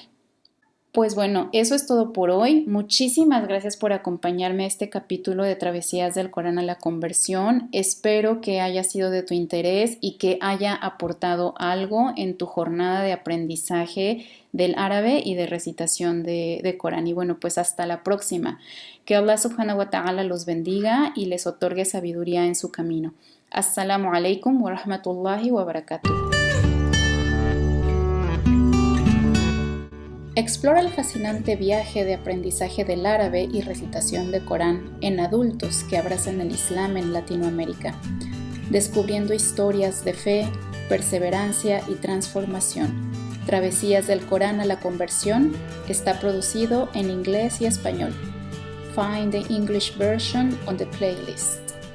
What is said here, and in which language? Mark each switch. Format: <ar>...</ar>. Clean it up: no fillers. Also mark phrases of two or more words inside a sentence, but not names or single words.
<es>Pues bueno, eso es todo por hoy. Muchísimas gracias por acompañarme a este capítulo de Travesías del Corán a la Conversión. Espero que haya sido de tu interés y que haya aportado algo en tu jornada de aprendizaje del árabe y de recitación de Corán. Y bueno, pues hasta la próxima. Que Allah</es> <ar>سبحانه وتعالى</ar> <es>los bendiga y les otorgue sabiduría en su camino.</es> <ar>السلام عليكم ورحمة الله وبركاته.</ar> <es>Explora el fascinante viaje de aprendizaje del árabe y recitación de Corán en adultos que abrazan el Islam en Latinoamérica, descubriendo historias de fe, perseverancia y transformación. Travesías del Corán a la Conversión está producido en inglés y español.</es> <en>Find the English version on the playlist.</en>